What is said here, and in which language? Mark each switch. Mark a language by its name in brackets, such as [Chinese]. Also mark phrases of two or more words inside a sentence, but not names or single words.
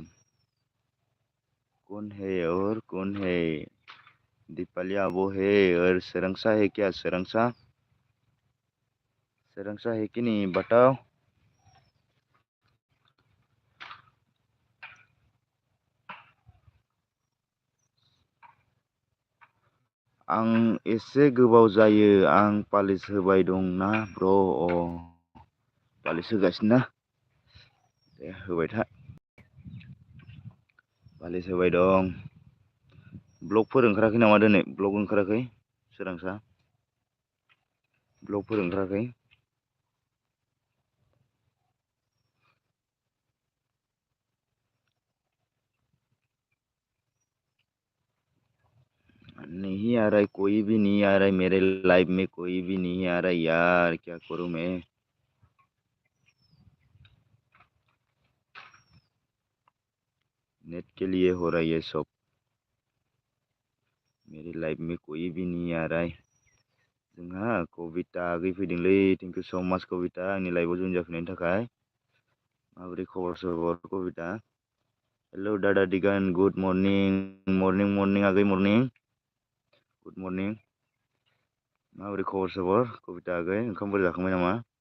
[Hindi] कौन है और कौन है? दीपाली आबो है और सोरांसा है क्या सोरांसा? सोरांसा है कि नहीं बताओ? [Bodo] आं एसे गोबाव जायो आं पालिस होबाय दंना ब्र'। पालिस होगासिनो ना दे होबाय था। पालिस होबाय दं। ब्लगफोर ओंखाराखै नामा दिनै ब्लग ओंखाराखै सोरांसा? ब्लगफोर ओंखाराखै? [Hindi] नहीं आ रहा है कोई भी नहीं आ रहा है मेरे लाइफ में कोई भी नहीं आ रहा है यार क्या करूं मैं। नेट के लिए हो रहा है ये सब। मेरी लाइफ में कोई भी नहीं आ रहा है। [Bodo] जोंहा कविता आगै फैदोंलै [English] thank you so much [Bodo] कविता आंनि लाइभआव जइन जाफैनायनि थाखाय। माबोरै [Hindi] खबर सबर [Bodo] कविता? हेलौ दादा दिगान [English] good morning morning [Bodo] आगै मर्निं। [English] good morning. [Bodo] माबोरै [Hindi] खबर सबर [Bodo] कविता आगै ओंखामफोर जाखांबाय नामा?